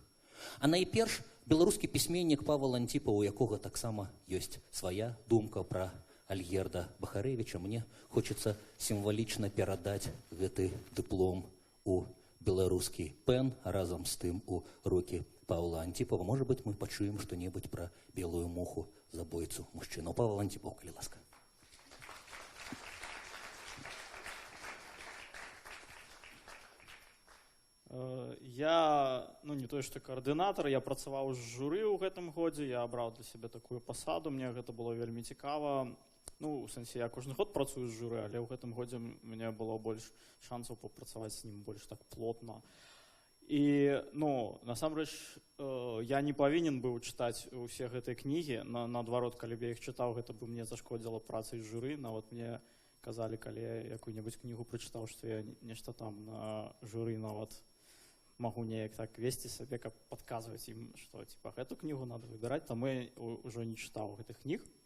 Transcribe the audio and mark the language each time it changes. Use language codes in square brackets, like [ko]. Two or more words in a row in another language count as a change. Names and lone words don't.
[be] А найперш беларускі пісьменнік Павел Антіпаў, у якога таксама ёсць свая думка пра Альгерда Бахарэвіча. Мне хочацца сімвалічна перадаць гэты дыплом у беларускі пэн, а разам з тым у рукі Павла Антипова. [ru] Может быть, мы почуем что-нибудь про белую муху, забойцу, мужчину. [be] Павел Антипов, коли ласка. Я, не той, што каардынатар, я працаваў з журы ў гэтым годзе, я абраў для сябе такую пасаду, мне гэта было вельмі цікава. У сэнсе, я кожны год працую з журы, але ў гэтым годзе мне было больш шансаў папрацаваць з ім больш так плотна. І, насамрэч, я не павінен быў чытаць усе гэтыя кнігі, наадварот, калі б я іх чытаў, гэта бы мне зашкодзіла працай з журы, нават мне казалі, калі я якую-небудзь кнігу прачытаў, што я нешта там на журы нават могу неяк так весці сабе, каб падказваць ім, што типа гэту кнігу надо выбіраць, таму я ўжо не чытаў гэтых кніг.